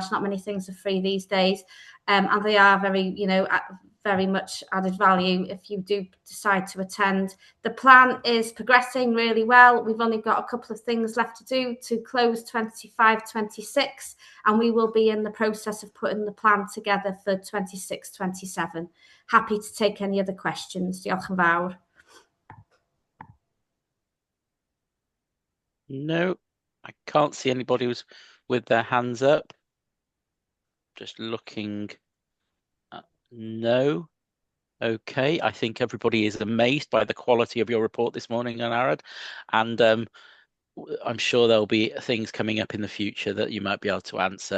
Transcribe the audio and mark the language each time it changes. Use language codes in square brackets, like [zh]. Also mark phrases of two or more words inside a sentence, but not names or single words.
[en] Not many things are free these days. And they are very much added value if you do decide to attend. The plan is progressing really well. We've only got a couple of things left to do to close 25-26, and we will be in the process of putting the plan together for 26-27. Happy to take any other questions. [cy] Diolch yn fawr. [en] No, I can't see anybody with their hands up. Just looking. No. Okay, I think everybody is amazed by the quality of your report this morning, Anarad, and I'm sure there'll be things coming up in the future that you might be able to answer.